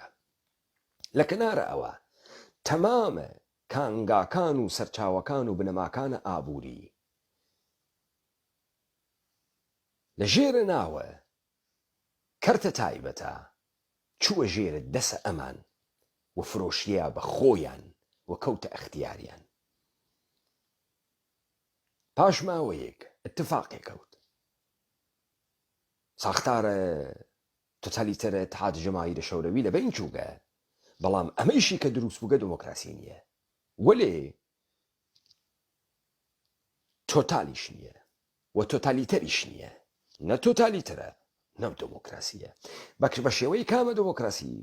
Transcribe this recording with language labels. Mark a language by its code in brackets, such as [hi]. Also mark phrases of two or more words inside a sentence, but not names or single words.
[ckb] لە کەنارە ئەوە تەمامە کانگاکان و سەرچاوەکان و بنەماکانە ئابووری لە ژێرە ناوە کەرتە تایبەتە چووە ژێرە دەسە ئەمان و فرۆشیە بە خۆیان و کەوتە ئەختیاریان. پاش ماوەیەک اتفاقێک کەوت. ساختارە تۆتالیتەرە اتحاد جماهیر شوروی لە بین چووگە، بەڵام ئەمەیشی کە دروست بووگە دموکراسی نییە، وەلێ تۆتالیش نییە و تۆتالیتەریش نییە. نە تۆتالیتەرە نەم دموکراسیە. بە شێوەی کامە دموکراسی؟